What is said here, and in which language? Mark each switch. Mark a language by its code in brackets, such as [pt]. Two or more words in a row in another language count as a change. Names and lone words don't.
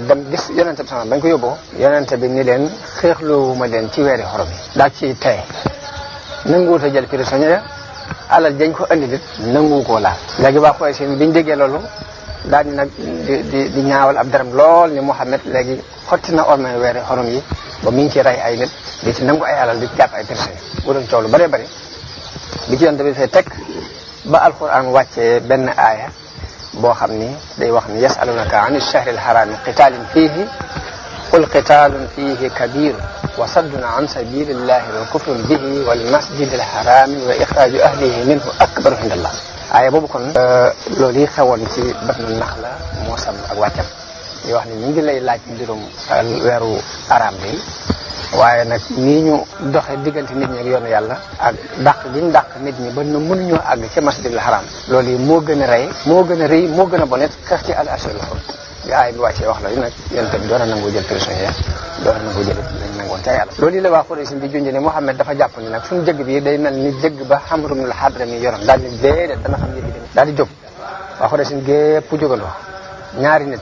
[wo] dem gis yonente bi sama bañ ko yóbboo yonente bi ni leen xeexloowuma leen ci weeri xorom yi daal ci tey nanguwut a jël prisonnier alal dañ ko andi lit nangu koo laal léegi waa Quraysh biñ déggee loolu daal di nag di ñaawal ab daram lool ni Muhammad léegi xotti na ormay weeri xorom yi ba mi ngi ci rey ay nit di ci nangu ay alal di ci jàpp ay prisonnier bu doon coow lu bëree bëri bi ci yonente bi fay teg ba alquran wàccee benn aaya boo xam ni day wax ni [ar] يسألونك عن الشهر الحرام قتال فيه قل قتال فيه كبير وصد عن سبيل الله وكفر به والمسجد الحرام وإخراج أهله منه أكبر عند [wo] Allah aaya boobu kon loolu yi xewoon ci Batnu Naxla moo sam ak wàccam yoo wax ni ñu ngi lay laaj mbirum weeru araam bi waaye nag nii ñu doxe diggante nit ñi ak yoonu yàlla ak dàq gi ñu dàq nit ñi ba nu mënuñoo àgg ci masjidil haram loolu yi moo gën a rey moo gën a rëy moo gën a bonet xeex ci [ar] الأشهر الحرم [wo] bi aay bi wàccee wax la nag yonent bi doon na nangu jël prisonnier doon na nangu jël lañ nangoon ca yàlla loolu yi la waa Quraysh bi junj ne Muhammad dafa jàpp ni nag suñu jëgg bi day mel ni jëgg ba Amr ibn al-Hadrami yoroon daal di déedéet dana xam yëfi dem daal di jóg waa Quraysh gépp jógandoo ñaari